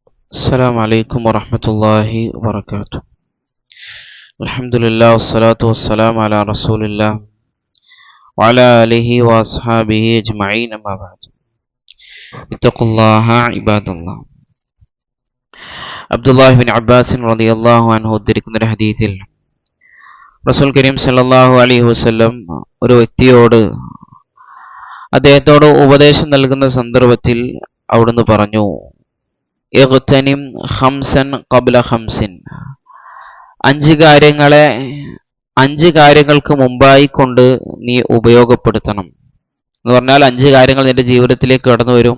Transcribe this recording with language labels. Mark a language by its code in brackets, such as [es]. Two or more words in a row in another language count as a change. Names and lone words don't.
[ar] السلام عليكم ورحمة الله وبركاته. الحمد لله والصلاة والسلام على رسول الله وعلى آله وأصحابه أجمعين أما بعد. اتقوا الله عباد الله. [ml] അബ്ദുല്ലാഹി ബിൻ അബ്ബാസ് [ar] رضي الله عنه [ml] ഉദ്ധരിക്കുന്ന ഒരു ഹദീസിൽ റസൂൽ കരീം [ar] صلى الله عليه وسلم [ml] ഒരു വ്യക്തിയോട് അദ്ദേഹത്തോട് ഉപദേശം നൽകുന്ന സന്ദർഭത്തിൽ അവിടുന്ന് പറഞ്ഞു, [ar] اغتنم خمسا قبل خمس, [ml] അഞ്ച് കാര്യങ്ങൾക്ക് മുമ്പായി കൊണ്ട് നീ ഉപയോഗപ്പെടുത്തണം എന്ന് പറഞ്ഞാൽ 5 കാര്യങ്ങൾ നിന്റെ ജീവിതത്തിലേക്ക് കടന്നു വരും.